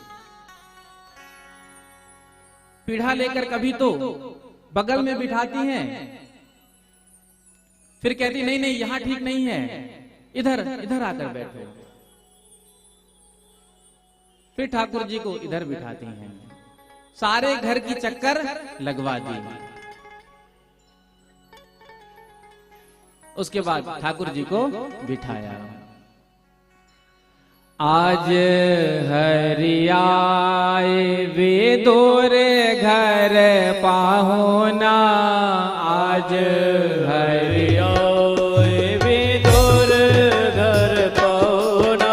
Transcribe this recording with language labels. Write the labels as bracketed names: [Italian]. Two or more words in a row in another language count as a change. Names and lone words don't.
[Hindi] पीढ़ा लेकर कभी तो बगल में बिठाती हैं, फिर कहती नहीं नहीं यहां ठीक नहीं है, इधर इधर आकर बैठो। फिर ठाकुर जी को इधर बिठाती हैं। सारे घर की चक्कर लगवा दी। उसके बाद ठाकुर जी को बिठाया। आज हरियाए विदुर घर पाहुना, आज हरियाए विदुर घर पाहुना,